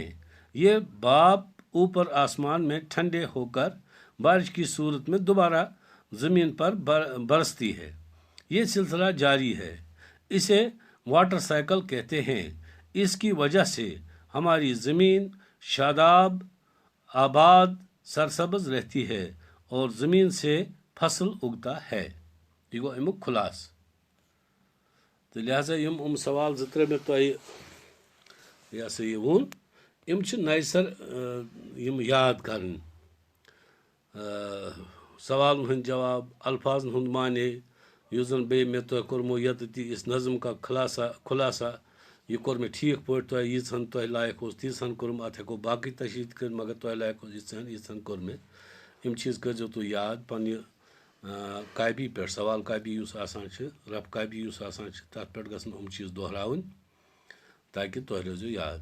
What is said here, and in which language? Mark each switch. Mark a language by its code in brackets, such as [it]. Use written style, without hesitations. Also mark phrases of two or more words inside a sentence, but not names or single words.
[ur] یہ بھاپ اوپر آسمان میں ٹھنڈے ہو کر بارش کی صورت میں دوبارہ زمین پر برستی ہے. یہ سلسلہ جاری ہے. اسے [en] water cycle [ur] کہتے ہیں. اس کی وجہ سے ہماری زمین شاداب، آباد، سرسبز رہتی ہے اور زمین سے فصل اگتا ہے. [ks] یہ گو امیُک خلاصہٕ. تہٕ لہذا یِم سوال زٕ ترٛےٚ مےٚ تۄہہِ یہِ ہسا یہِ ووٚن یِم چھِ نَیہِ سر یِم یاد کَرٕنۍ. سوالن ہٕنٛدۍ جواب، الفاظن ہُنٛد معنے، یُس زن بیٚیہِ مےٚ تۄہہِ کوٚرمو ییٚتہِ [ur] اس نظم کا خُلاصہ [ks] یہِ کوٚر مےٚ ٹھیٖک پٲٹھۍ تۄہہِ ییٖژہن تۄہہِ لایق اوس تیٖژہن کوٚرُم. اتھ ہٮ۪کو باقٕے تشریح تہِ کٔرِتھ مگر تۄہہِ لایق اوس ییٖژہن کوٚر مےٚ. یِم چیٖز کٔرۍزیو تُہۍ یاد پننہِ کاپی پٮ۪ٹھ. سوال کاپی یُس آسان چھِ، رف کاپی یُس آسان چھِ تتھ پٮ۪ٹھ گژھن یِم چیٖز دۄہراوٕنۍ تاکہِ تۄہہِ روزیو یاد.